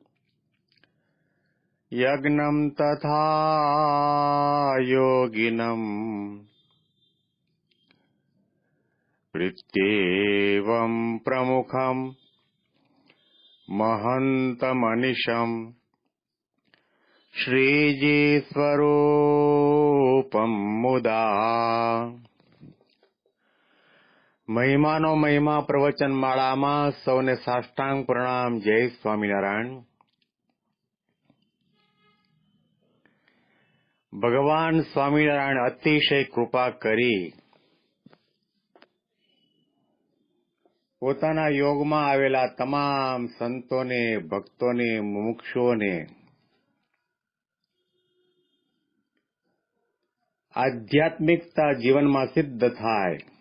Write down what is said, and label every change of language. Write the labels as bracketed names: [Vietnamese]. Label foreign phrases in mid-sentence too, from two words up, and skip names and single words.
[Sanskrit] यज्ञं तथा योगिनम् प्रीत्येवं प्रमुखं महन्तमनिशम् श्रीजीस्वरूपं मुदा। [Gujarati] મહિમાનો મહિમા પ્રવચન માળામાં સૌને સાષ્ટાંગ પ્રણામ. જય સ્વામિનારાયણ. ભગવાન સ્વામિનારાયણ અતિશય કૃપા કરી પોતાના યોગમાં આવેલા તમામ સંતોને, ભક્તોને, મુમુક્ષુઓને આધ્યાત્મિકતા જીવનમાં સિદ્ધ થાય